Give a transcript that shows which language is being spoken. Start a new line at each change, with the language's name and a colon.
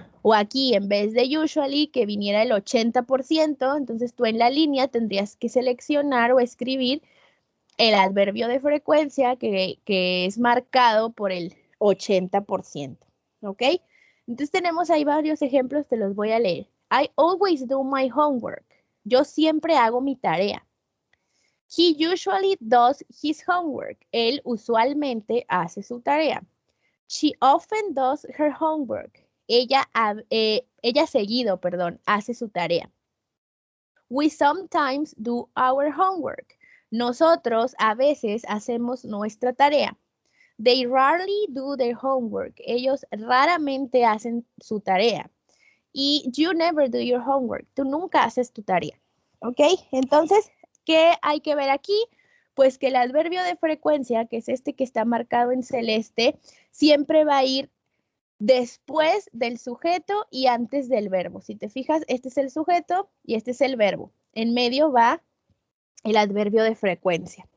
Spanish: O aquí, en vez de usually, que viniera el 80%, entonces tú en la línea tendrías que seleccionar o escribir el adverbio de frecuencia que es marcado por el 80%. ¿Ok? Entonces tenemos ahí varios ejemplos, te los voy a leer.
English: I always do my homework.
Spanish: Yo siempre hago mi tarea.
English: He usually does his homework.
Spanish: Él usualmente hace su tarea.
English: She often does her homework.
Spanish: Ella seguido, perdón, hace su tarea.
English: We sometimes do our homework.
Spanish: Nosotros a veces hacemos nuestra tarea.
English: They rarely do their homework.
Spanish: Ellos raramente hacen su tarea.
English: Y you never do your homework.
Spanish: Tú nunca haces tu tarea. ¿Ok? Entonces, ¿qué hay que ver aquí? Pues que el adverbio de frecuencia, que es este que está marcado en celeste, siempre va a ir después del sujeto y antes del verbo. Si te fijas, este es el sujeto y este es el verbo. En medio va el adverbio de frecuencia.